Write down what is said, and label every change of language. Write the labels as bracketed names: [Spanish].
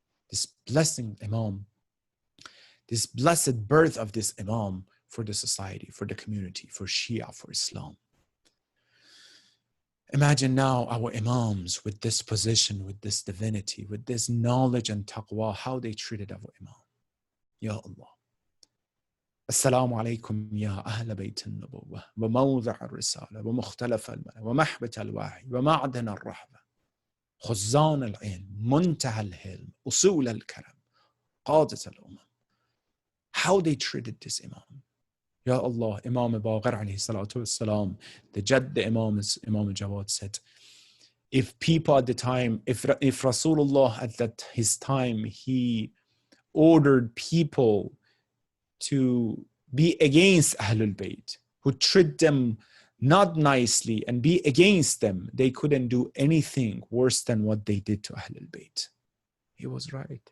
[English] This blessing Imam, this blessed birth of this Imam for the society, for the community, for Shia, for Islam. Imagine now our Imams with this position, with this divinity, with this knowledge and taqwa, how they treated our Imam. [Arabic] Ya Allah. السلام عليكم يا أهل بيت النبوة وموضع الرسالة ومختلف الملأ ومحبة الوحي ومعدن الرحمة خزان العلم منتهى الحلم أصول الكرم قادة الأمم. [English] How they treated this Imam. Ya Allah, Imam Baqir [Arabic] alayhi salatu wassalam, [English] the Jadd Imam Jawad said, if people at the time, if Rasulullah at his time, he ordered people to be against Ahlul Bayt, who treat them not nicely and be against them, they couldn't do anything worse than what they did to Ahlul Bayt. He was right.